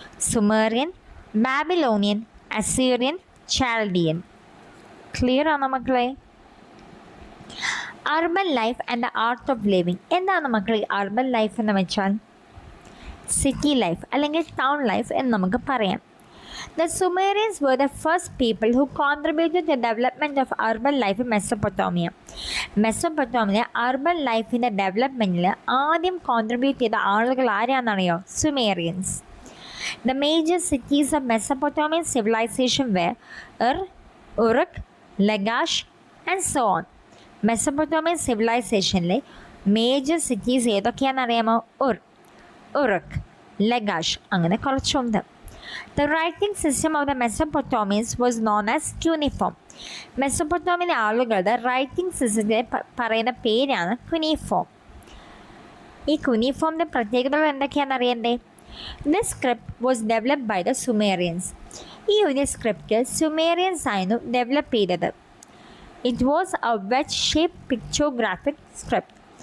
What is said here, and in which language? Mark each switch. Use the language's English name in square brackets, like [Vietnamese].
[Malayalam] Sumerian, Babylonian, Assyrian, ചാൽഡിയൻ. Clear ആണോ മക്കളെ? [English] Urban life and the art of living. [Malayalam] എന്താണ് മക്കളെ അർബൻ ലൈഫ് എന്ന് വെച്ചാൽ? സിറ്റി ലൈഫ് അല്ലെങ്കിൽ ടൗൺ ലൈഫ് എന്ന് നമുക്ക് പറയാം. [English] The Sumerians were the first people who contributed to the development of urban life in Mesopotamia. [Malayalam] മെസ്സൊപ്പൊട്ടോമിയ urban ലൈഫിൻ്റെ ഡെവലപ്മെൻറ്റിൽ ആദ്യം കോൺട്രിബ്യൂട്ട് ചെയ്ത ആളുകൾ ആരാണെന്നറിയോ? സുമേറിയൻസ്. [English] The major cities of Mesopotamian civilization were Ur, Uruk, Lagash and so on. [Malayalam] Mesopotamian സിവിലൈസേഷനിലെ major cities ഏതൊക്കെയാണെന്നറിയാമോ? ഉറുക്ക്, Lagash, അങ്ങനെ കുറച്ചുണ്ട്. [English] The writing system of the Mesopotamians was known as cuneiform. [Malayalam] മെസപ്പൊട്ടോമിയയിലെ ആളുകളുടെ writing സിസ്റ്റത്തെ പറയുന്ന പേരാണ് ക്യുനിഫോം. ഈ ക്യുനിഫോമിൻ്റെ പ്രത്യേകതകൾ എന്തൊക്കെയാണെന്ന് അറിയണ്ടേ? [English] This script was developed by the Sumerians. [Malayalam] ഈ ഒരു സ്ക്രിപ്റ്റ് സുമേറിയൻസ് ആയിരുന്നു ഡെവലപ്പ് ചെയ്തത്. [English] It was a wedge shape pictographic script.